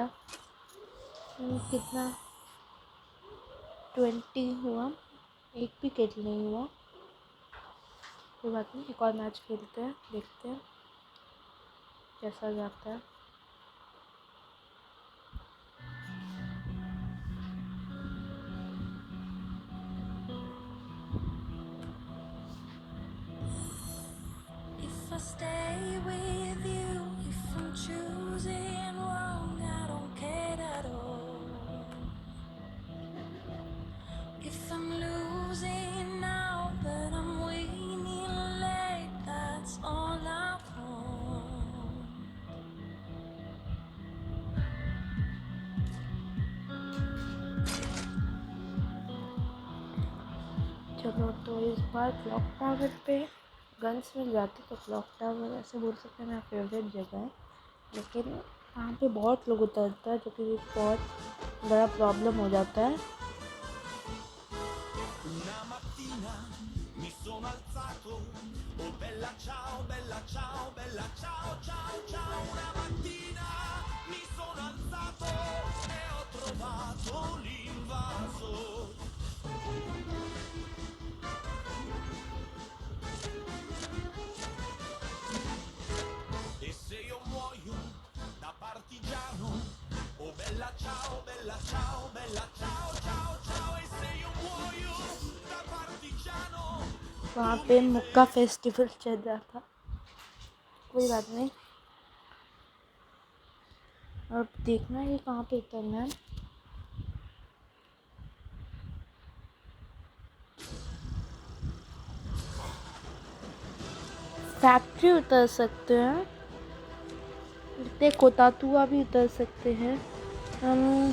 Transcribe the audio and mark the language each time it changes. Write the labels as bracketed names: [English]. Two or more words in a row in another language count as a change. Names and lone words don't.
[Hindi] कितना 20 हुआ, एक भी किल नहीं हुआ। कोई बात नहीं, एक और मैच खेलते हैं, देखते हैं कैसा जाता है। [English] I stay with you, if I'm choosing wrong, I don't care at all. If I'm losing now, but I'm winning late, that's all I want. [Hindi] चलो, तो इस बार क्लॉक टावर पे गन्स मिल जाती तो क्लॉक टावर ऐसे बोल सकते हैं मेरा फेवरेट जगह है, लेकिन वहाँ पे बहुत लोग उतरता है जो कि बहुत बड़ा प्रॉब्लम हो जाता है। [Italian] Una mattina mi sono alzato, oh bella ciao, bella ciao, bella ciao, ciao, ciao. Una mattina mi sono alzato e ho trovato l'invaso. E se io muoio da partigiano, oh bella ciao, bella ciao, bella ciao, ciao, ciao. E se io muoio da partigiano, [Hindi] वहाँ पे मुक्का फेस्टिवल चल रहा था, कोई बात नहीं। अब देखना है कि कहाँ पे उतरना है। फैक्ट्री उतर सकते हैं, इतने कोतातुआ भी उतर सकते हैं हम।